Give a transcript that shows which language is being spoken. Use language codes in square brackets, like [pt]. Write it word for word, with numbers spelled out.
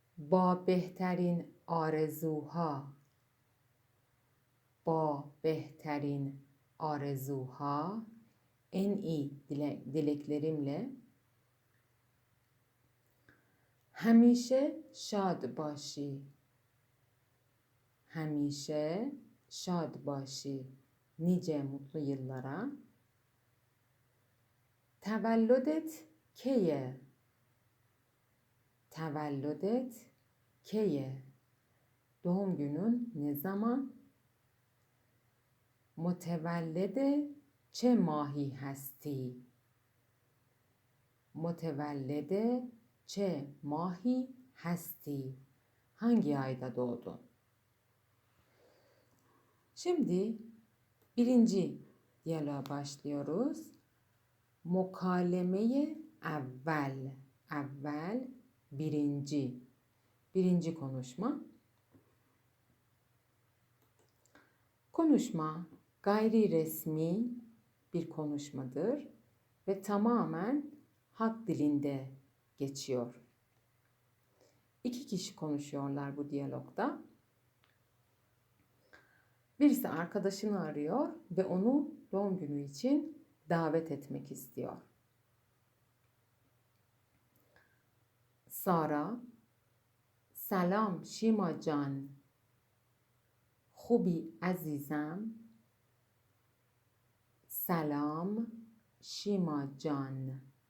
[fa] با بهترین آرزوها با بهترین آرزوها [tr] en iyi dileklerimle. [fa] همیشه شاد باشی همیشه شاد باشی نیجه [tr] mutlu yıllara. [fa] تولدت کیه تولدت کیه [tr] doğum günün ne zaman. [fa] متولد چه ماهی هستی متولد چه ماهی هستی؟ [tr] Hangi ayda doğdun? Şimdi birinci diyaloğa başlıyoruz. Mukalemeye evvel. Evvel birinci. Birinci konuşma. Konuşma gayri resmi bir konuşmadır ve tamamen halk dilinde geçiyor. İki kişi konuşuyorlar bu diyalogda. Birisi arkadaşını arıyor ve onu doğum günü için davet etmek istiyor. [fa] Sara, selam Şima can, خوبی عزیزم؟ سلام شیما جان.